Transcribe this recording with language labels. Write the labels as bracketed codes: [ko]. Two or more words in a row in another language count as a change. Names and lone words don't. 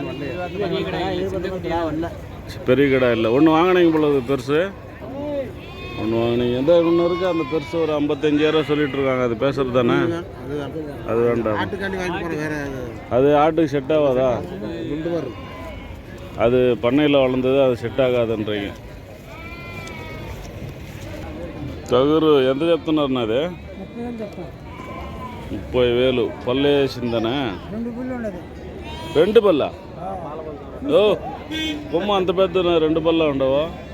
[ta] பெரிய கடை இல்லை. ஒன்று வாங்கினீங்க போல பெருசு. ஒன்று வாங்கினீங்க எந்த ஒன்று இருக்குது அந்த பெருசு ஒரு 55,000 சொல்லிட்டு இருக்காங்க. அது பேசுறது தானே? அது வேண்டாம். ஆட்டுக்காண்டி வாங்கி போகிறேன் வேறு அது ஆட்டுக்கு செட் ஆகாதா? குண்டு வரும். அது பண்ணையில் வளர்ந்தது, அது செட் ఆగాదன்றீங்க. [te] తగురు ఎంత చెప్తున్నారన్నా అది? 30,000. పళ్ళు వేసిందనా? 2 పళ్ళ? ఓ కొమ్మ అంత పెద్ద 2 పళ్ళ ఉండవా?